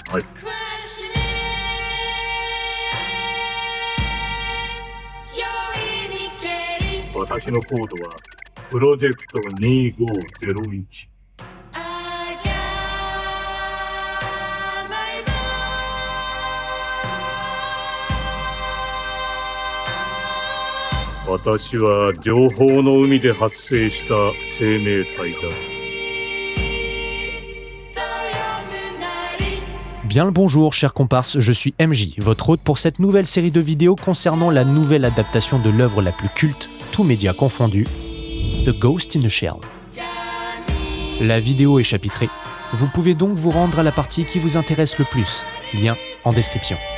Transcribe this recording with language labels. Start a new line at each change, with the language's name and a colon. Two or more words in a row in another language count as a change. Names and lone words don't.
Japanese: 私のコードはプロジェクト2501。私は情報の海で発生した生命体だ。
French: Bien le bonjour, chers comparses, je suis MJ, votre hôte pour cette nouvelle série de vidéos concernant la nouvelle adaptation de l'œuvre la plus culte, tous médias confondus, The Ghost in the Shell. La vidéo est chapitrée, vous pouvez donc vous rendre à la partie qui vous intéresse le plus, lien en description.